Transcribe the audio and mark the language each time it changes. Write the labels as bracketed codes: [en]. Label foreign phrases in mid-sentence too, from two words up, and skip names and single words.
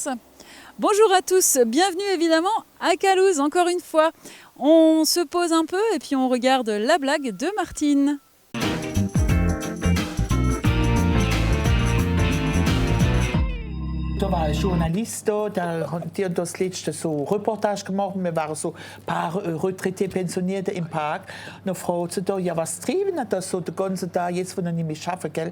[fr] Bonjour à tous, bienvenue évidemment à Calouse, encore une fois. On se pose un peu et puis on regarde la blague de Martine. [de] Da war ein Journalist da, der hat das letzte so Reportage gemacht. Wir waren so ein paar Retraité, Pensionierte im Park. Dann fragt sie da, ja, was treiben das so den ganzen Tag, jetzt, wo er nicht mehr arbeiten, gell?